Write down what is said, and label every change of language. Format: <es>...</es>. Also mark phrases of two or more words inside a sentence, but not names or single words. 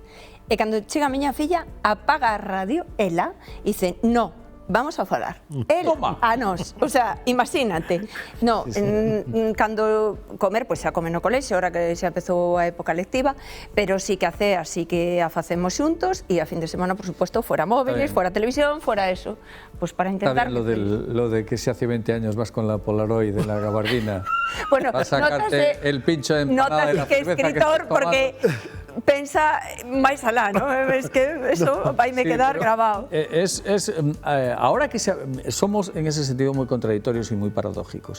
<gl>E cando chega a miña filla, apaga a radio, ela, e dice, no, vamos a falar. El a nós. O sea, imagínate. No, cando comer, pois xa come no colexio, ahora que xa empezou a época lectiva, pero sí que así que a facemos xuntos, e a fin de semana,</gl> <es>por supuesto,</es> <gl>fora móviles, fora televisión, fora eso. Pois para intentar...</gl> <es>Está bien lo de que si hace 20 años vas con la Polaroid de la gabardina, bueno, vas a sacarte el pincho de empanada de la cerveza que estás tomando.</es> <gl>porque pensa máis alá, ¿no?</gl> <es>Es que eso</es> <gl>vai me quedar grabado.</gl> <es>Ahora que somos en ese sentido muy contradictorios y muy paradójicos.</es>